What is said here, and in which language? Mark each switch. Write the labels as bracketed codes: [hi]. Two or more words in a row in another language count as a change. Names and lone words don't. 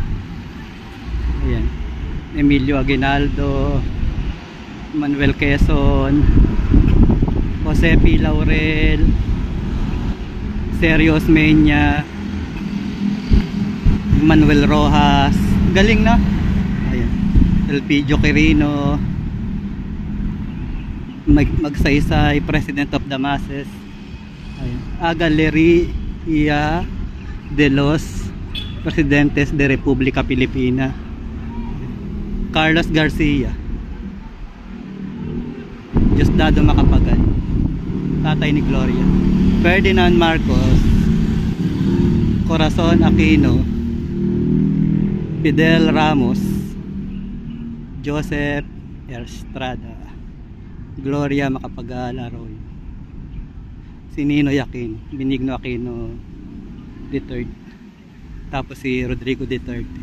[tl] Ayan, Emilio Aguinaldo, Manuel Quezon, Jose P. Laurel, Sergio Osmeña, Manuel Rojas, galing na. Ayan, Elpidio Quirino, Magsaysay, [en] President of the Masses. [tl] Ayan, Galeria de los Presidentes de República Pilipina, Carlos Garcia, Diosdado Macapagal, tatay ni Gloria, Ferdinand Marcos, Corazon Aquino, Fidel Ramos, Joseph Estrada, Gloria Macapagal Arroyo, si Ninoy Aquino, Benigno Aquino III, tapos si Rodrigo Duterte.